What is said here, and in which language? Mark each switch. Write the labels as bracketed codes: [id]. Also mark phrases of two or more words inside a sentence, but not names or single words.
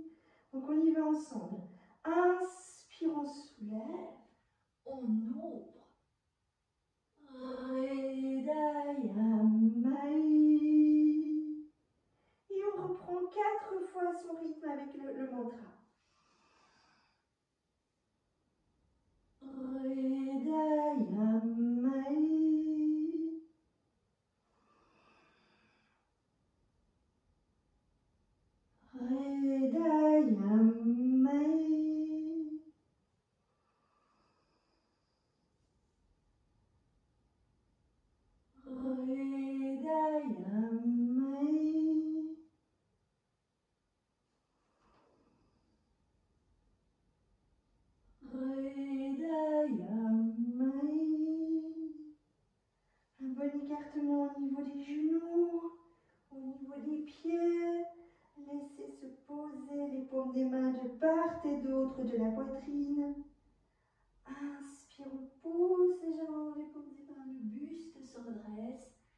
[fr] Donc on y va ensemble. Inspire, on soulève, on ouvre. [sa] Redayamai. [fr] Et on reprend 4 fois son rythme avec le mantra. [sa] Redayamai. Redayamai. Redayamai. Redayamai. [fr] Un bon écartement au niveau des genoux, au niveau des pieds. Laissez se poser les paumes des mains de part et d'autre de la poitrine. Inspire, on pousse légèrement les paumes des mains, le buste se redresse.